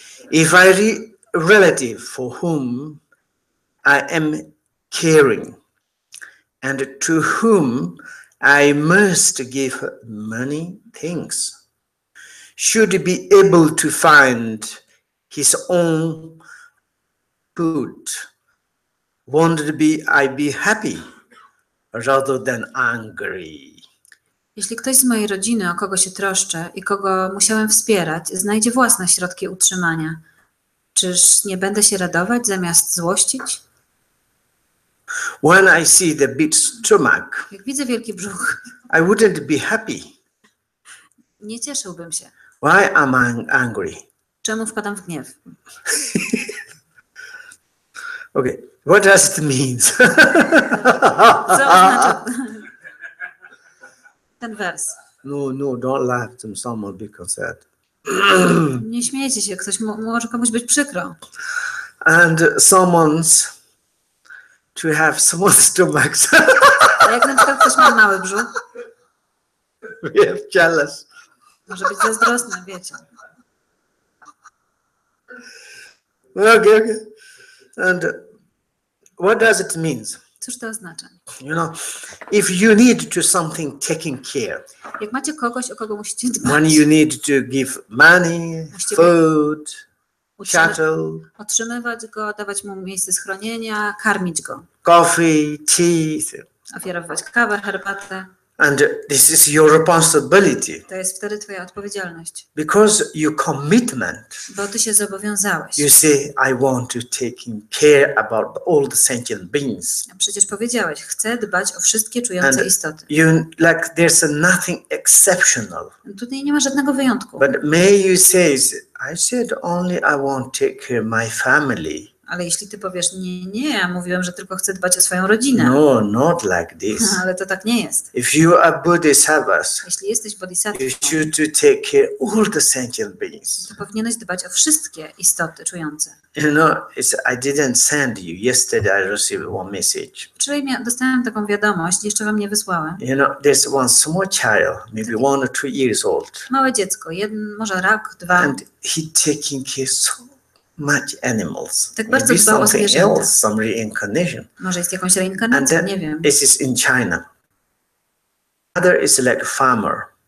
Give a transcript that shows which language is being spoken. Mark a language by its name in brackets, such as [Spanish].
[English] If relative for whom I am caring and to whom I must give many things should be able to find his own food, won't I be happy rather than angry? [Polish] Jeśli ktoś z mojej rodziny, o kogo się troszczę i kogo musiałem wspierać, znajdzie własne środki utrzymania, czyż nie będę się radować zamiast złościć? [English] When I see the big stomach, [Polish] Jak widzę wielki brzuch, [English] I wouldn't be happy. [Polish] nie cieszyłbym się. [English] Why am I angry? [Polish] Czemu wpadam w gniew? [English] Okay, what does it mean? [Polish] Co oznacza ten wers? [English] No, don't laugh to someone because that. [Polish] Nie śmiejcie się, ktoś może komuś być przykro. [English] And someone's to have someone's stomachs. [Polish] A jak na przykład ktoś ma mały brzuch, [English] We have jealous. [Polish] może być zazdrosny, wiecie. [English] Okay. And what does it mean? [Polish] Cóż to oznacza? [English] You know, if you need to something taking care, [Polish] Jak macie kogoś, o kogo musicie dbać, [English] when you need to give money, food, shuttle, [Polish] otrzymywać go, dawać mu miejsce schronienia, karmić go, [English] coffee, tea, [Polish] ofiarować kawę, herbatę, [English] and this is your responsibility [Polish] to jest wtedy twoja odpowiedzialność, [English] because your commitment. [Polish] bo ty się zobowiązałeś. [English] You say, I want to take care about all the sentient beings. [Polish] A przecież powiedziałeś, chcę dbać o wszystkie czujące [English] And [Polish] istoty. [English] you like there's nothing exceptional. [Polish] Tutaj nie ma żadnego wyjątku. [English] But may you say, I said only I want to take care of my family. [Polish] Ale jeśli ty powiesz, nie, ja mówiłem, że tylko chcę dbać o swoją rodzinę. [English] No, not like this. [Polish] Ale to tak nie jest. [English] If you are Bodhisattvas, [Polish] Jeśli jesteś bodhisattwą, [English] you should to take care of all the sentient beings. [Polish] to powinieneś dbać o wszystkie istoty czujące. [English] You know, I didn't send you. Yesterday I received one message. [Polish] Wczoraj dostałem taką wiadomość, jeszcze wam nie wysłałem. [English] You know, there's one small child, maybe 1 or 2 years old. [Polish] Małe dziecko, może rok, 2. [English] And he taking care so much animals. [Polish] Tak bardzo [English] Maybe [Polish] dbał o [English] something [Polish] zwierzęta. [English] else, some reincarnation. [Polish] Może jest jakąś [English] And [Polish] reinkarnacją, [English] then [Polish] nie wiem. [English] this is in China. Mother is like a farmer.